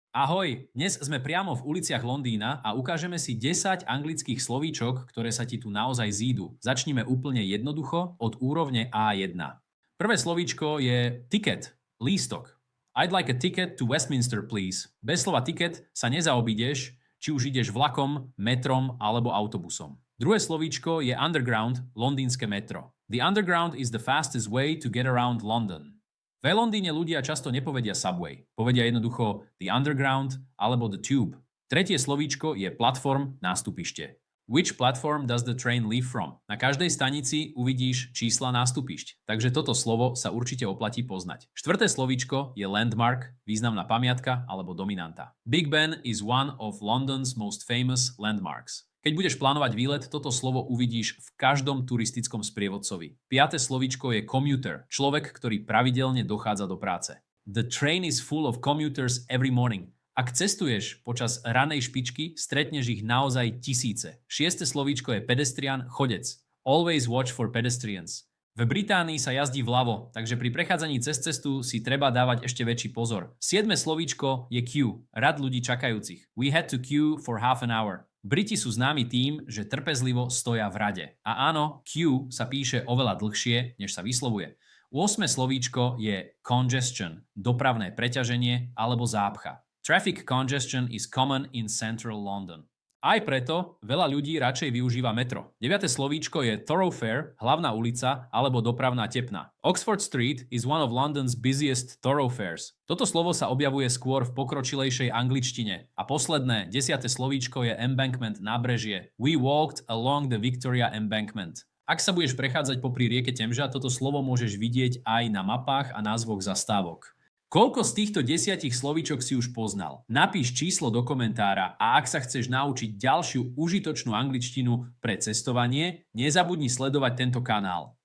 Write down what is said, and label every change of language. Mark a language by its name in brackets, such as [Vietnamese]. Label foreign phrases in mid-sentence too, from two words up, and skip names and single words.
[Slovak] Ahoj, dnes sme priamo v uliciach Londýna a ukážeme si 10 anglických slovíčok, ktoré sa ti tu naozaj zídu. Začnime úplne jednoducho od úrovne A1. Prvé slovíčko je ticket, lístok. [English] I'd like a ticket to Westminster, please. [Slovak] Bez slova ticket sa nezaobídeš, či už ideš vlakom, metrom alebo autobusom. Druhé slovíčko je underground, londýnske metro. [English] The underground is the fastest way to get around London. [Slovak] V Londýne ľudia často nepovedia subway. Povedia jednoducho [English] the underground [Slovak] alebo [English] the tube. [Slovak] Tretie slovíčko je platform, nástupište. [English] Which platform does the train leave from? [Slovak] Na každej stanici uvidíš čísla nástupišť, takže toto slovo sa určite oplatí poznať. Štvrté slovíčko je landmark, významná pamiatka alebo dominanta. [English] Big Ben is one of London's most famous landmarks. [Slovak] Keď budeš plánovať výlet, toto slovo uvidíš v každom turistickom sprievodcovi. Piaté slovíčko je commuter, človek, ktorý pravidelne dochádza do práce. [English] The train is full of commuters every morning. [Slovak] Ak cestuješ počas ranej špičky, stretneš ich naozaj tisíce. Šieste slovíčko je pedestrian, chodec. [English] Always watch for pedestrians. [Slovak] V Británii sa jazdí vľavo, takže pri prechádzaní cez cestu si treba dávať ešte väčší pozor. Siedme slovíčko je queue, rad ľudí čakajúcich. [English] We had to queue for half an hour. [Slovak] Briti sú známi tým, že trpezlivo stoja v rade. A áno, queue sa píše oveľa dlhšie, než sa vyslovuje. 8. slovíčko je congestion, dopravné preťaženie alebo zápcha. [English] Traffic congestion is common in central London. [Slovak] Aj preto veľa ľudí radšej využíva metro. 9. slovíčko je thoroughfare, hlavná ulica alebo dopravná tepna. [English] Oxford Street is one of London's busiest thoroughfares. [Slovak] Toto slovo sa objavuje skôr v pokročilejšej angličtine. A posledné, 10. slovíčko je embankment, nábrežie. [English] We walked along the Victoria Embankment. [Slovak] Ak sa budeš prechádzať popri rieke Temža, toto slovo môžeš vidieť aj na mapách a názvoch zastávok. Koľko z týchto 10 slovíčok si už poznal? Napíš číslo do komentára a ak sa chceš naučiť ďalšiu užitočnú angličtinu pre cestovanie, nezabudni sledovať tento kanál.